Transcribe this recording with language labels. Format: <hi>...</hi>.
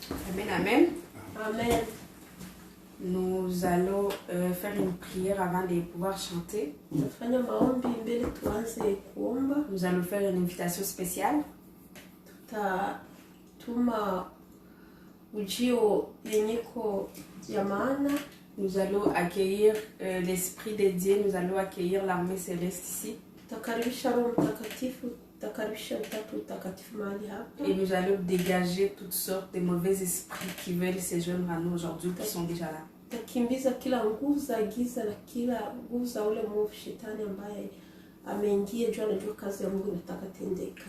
<fr>Amen, amen. Amen. Nous allons faire une prière avant de pouvoir chanter.</fr> <sw>Tutafanya maombi mbele tuanze kuomba.</sw> <fr>Nous allons faire une invitation spéciale.</fr> <sw>Tutatuma ujio yenyeko ya maana.</sw> <fr>Nous allons accueillir l'Esprit de Dieu. Nous allons accueillir l'armée céleste ici.</fr> <sw>Tutakaribisha Roho Mtakatifu, tutakaribisha Utatu Mtakatifu mahali hapa.</sw> <fr>Et nous allons dégager toutes sortes de mauvais esprits qui veulent se joindre à nous aujourd'hui, qui sont déjà là.</fr> <sw>Tutakimbiza kila nguvu za giza na kila nguvu za ule mwovu shetani ambaye ameingia juu anajua kazi ya Mungu inataka tendeka.</sw>